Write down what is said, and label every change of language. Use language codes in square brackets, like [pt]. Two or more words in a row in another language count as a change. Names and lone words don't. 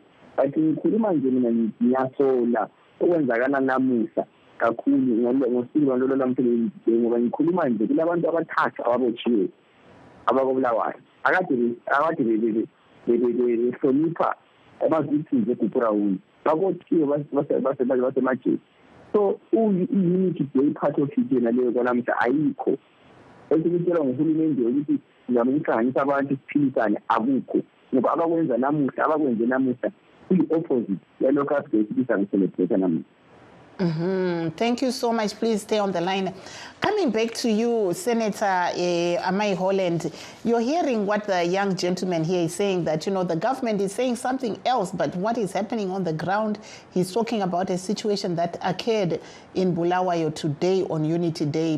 [nd] But ngikhuluma nje mina ngiyasola okwenzakala namuhla kakhulu ngosuku lwalo lamhlanje ngoba ngikhuluma nje kulabantu abathathu ababotshiwe abakobulawayo akade behlonipha ama-victims zeGugurawundi babotshiwe basemajele. So i- [en] unity day part of it [nd] yena leyo kwanamhla ayikho. Esikutshelwa nguhulumende ukuthi sizama ukuhlanganisa abantu siphilisane akukho ngoba abakwenza namuhla abakwenze namuhla kuyi-opposite yalokho akade sizakubcelebrate namuhla. [en] Thank you so much. Please stay on the line. Coming back to you, Senator Amai Holland, you're hearing what the young gentleman here is saying, that, you know, the government is saying something else, but what is happening on the ground, he's talking about a situation that occurred in Bulawayo today on Unity Day.